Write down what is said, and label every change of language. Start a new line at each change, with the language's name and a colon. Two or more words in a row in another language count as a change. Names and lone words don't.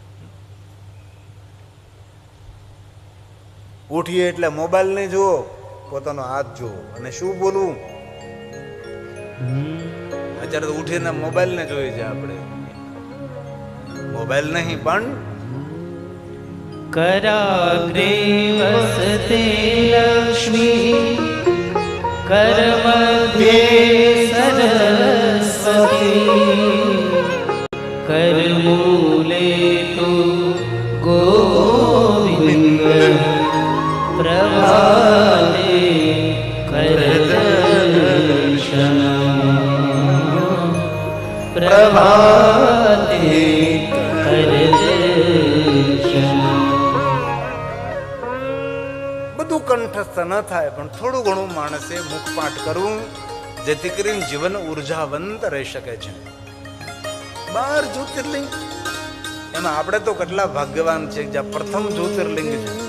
Gujarati: ઉઠીએ એટલે મોબાઈલ નહીં જુઓ, પોતાનો હાથ જુઓ અને શું બોલવું. અત્યારે તો ઉઠીને મોબાઈલ ને જોઈએ છે આપણે. મોબાઈલ નહીં પણ
Sanskrit: कराग्रे वसते लक्ष्मी करमध्ये सरस्वती करमूले तु गोविंद प्रभाते करदर्शन प्रभाते करदर्शन.
Gujarati: બધું કંઠસ્થ ન થાય પણ થોડું ઘણું માણસે મુખપાઠ કરવું, જેથી કરીને જીવન ઉર્જાવંત રહી શકે છે. 12 જ્યોતિર્લિંગ, એમાં આપણે તો કેટલા ભાગ્યવાન છે જ્યાં પ્રથમ જ્યોતિર્લિંગ છે.